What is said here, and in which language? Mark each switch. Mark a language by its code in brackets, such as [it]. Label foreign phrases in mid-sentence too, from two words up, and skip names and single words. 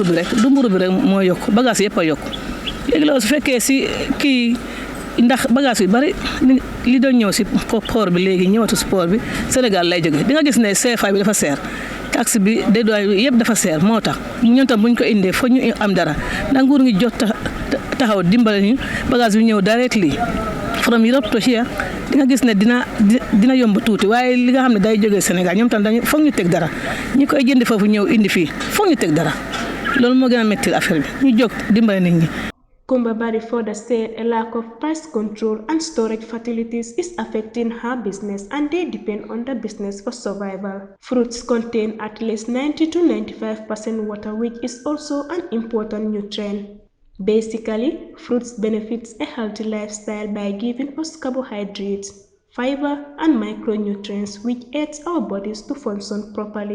[wo] bi rek du mburu bi rek moo yokku bagage yëpp a yokku léegi loolu su fekkee si kii ndax bagage yu bari li doon ñëw si port bi léegi ñëwatu si port bi Sénégal lay jóge di nga gis ne CFA bi dafa seer taxe bi dédouane bi yëpp dafa seer moo tax ñun tam buñ ko indee fa ñu am dara ndax nguur ngi jot taxaw dimbale ñu bagage bi ñëw [en] directly from Europe to here [wo] di nga gis ne dina yomb tuuti waaye li nga xam ne day jógee Sénégal ñoom tam dañu foog ñu teg dara ñi koy jënd foofu ñëw indi fii foog ñu teg dara loolu moo gën a métti affaire bi ñu jóg dimbale nit ñi. [en] Kumbabari further said a lack of pest control and storage facilities is affecting her business and they depend on the business for survival. Fruits contain at least 90 to 95% water, which is also an important nutrient. Basically, fruits benefits a healthy lifestyle by giving us carbohydrates, fiber, and micronutrients which aids our bodies to function properly.